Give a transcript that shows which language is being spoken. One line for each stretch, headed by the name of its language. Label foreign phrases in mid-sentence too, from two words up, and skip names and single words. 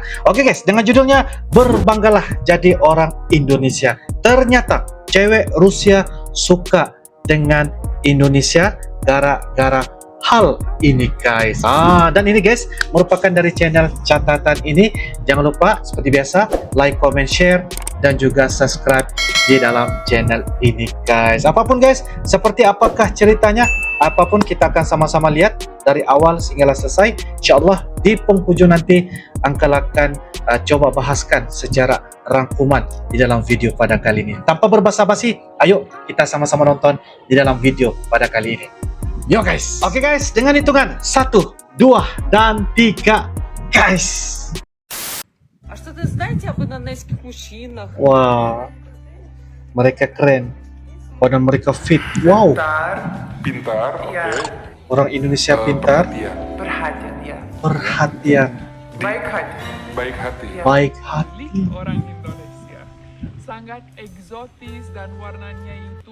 Indonesian: Oke guys, dengan judulnya berbanggalah jadi orang Indonesia. Ternyata cewek Rusia suka dengan Indonesia gara-gara hal ini guys. Dan ini guys merupakan dari channel catatan ini. Jangan lupa seperti biasa like, comment, share dan juga subscribe di dalam channel ini guys. Apapun guys, seperti apakah ceritanya, apapun kita akan sama-sama lihat dari awal hingga selesai. Insyaallah di penghujung nanti Uncle akan coba bahaskan secara rangkuman di dalam video pada kali ini. Tanpa berbasa-basi, ayo kita sama-sama nonton di dalam video pada kali ini. Yo guys. Oke guys, dengan hitungan 1, 2, dan 3 guys.
Russian: А что-то знаете об индонезийских мужчинах?
Indonesian: Wah, mereka keren. Badan mereka fit. Wow, Pintar, Iya. oke. orang Indonesia pintar, Perhatian, Perhatian ya. perhatian, Baik hati. baik hati. Iya. baik hati. Orang Indonesia sangat eksotis dan warnanya itu